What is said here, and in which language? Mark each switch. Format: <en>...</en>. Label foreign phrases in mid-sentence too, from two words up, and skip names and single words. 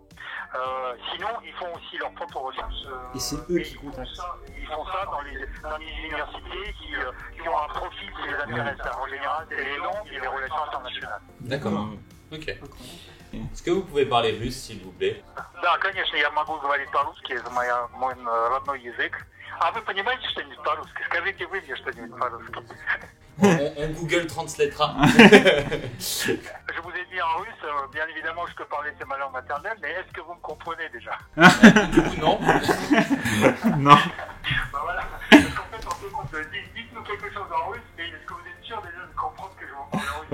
<fr>Sinon, ils font aussi leurs propres recherches. Et c'est eux qui contactent. Ils font ça dans les universités qui ont un profil qui les intéresse. En général, c'est les langues et les relations internationales. D'accord. Ok. Est-ce que vous pouvez parler russe, s'il vous plaît?</fr> <ru>Да, конечно, я могу говорить по-русски, это мой родной язык. А вы понимаете что-нибудь по-русски? Скажите вы мне что-нибудь по-русски.</ru> <fr>On Google Translatera. Je vous ai dit en russe, bien évidemment je peux parler c'est ma langue maternelle, mais est-ce que vous me comprenez déjà? Du coup non. Non. Bah voilà, parce qu'en fait on se compte, dites-nous quelque chose en russe, mais est-ce que vous êtes sûr déjà de comprendre que je vous parle en russe?</fr>